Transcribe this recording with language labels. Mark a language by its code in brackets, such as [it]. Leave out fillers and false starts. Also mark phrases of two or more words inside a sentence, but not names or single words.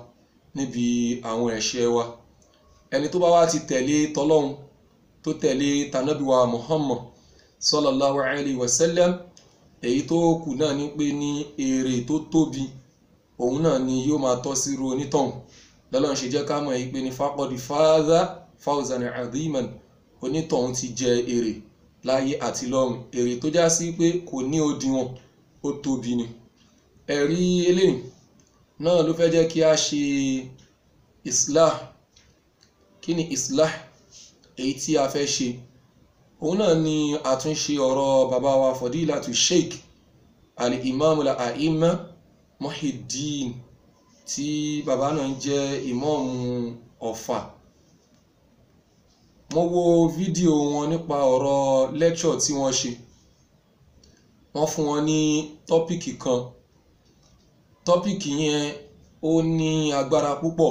[yo] níbi àwọn ẹ̀ṣẹ̀ wa ẹni tó bá wá ti tẹ̀lé tọlọ́run tó tẹ̀lé tànábì wa Muhammad [ar] صلى الله عليه وسلم [yo] èyí tó kù náà ní pé ní èrè tó tóbi òun náà ni yóò máa tọ́ sí ru onítọ̀hún lọ́lọ́run ṣe jẹ́ ká mọ̀ èyí pé ní [ar] فقد فاز فوزا عظيما [yo] onítọ̀hún ti jẹ èrè láyé àti lọ́run èrè tó já sí pé kò ní òdiwọ̀n ó tóbi ni. Ẹ̀rí eléyìí náà ló fẹ́ jẹ́ kí a ṣe islah. Kí ni islah èyí tí a fẹ́ ṣe? Òun náà ni àtúnṣe ọ̀rọ̀ bàbá wa Fadilatu Sheikh al-Imam al-A'imma Muhyiddin tí bàbá náà jẹ́ ìmáàmù Ọ̀fà. Mo wo fídíò wọn nípa ọ̀rọ̀ lecture tí wọ́n ṣe. Wọ́n fún wọn ní tọ́pìkì kan. Tọ́pìkì yẹn ó ní agbára púpọ̀.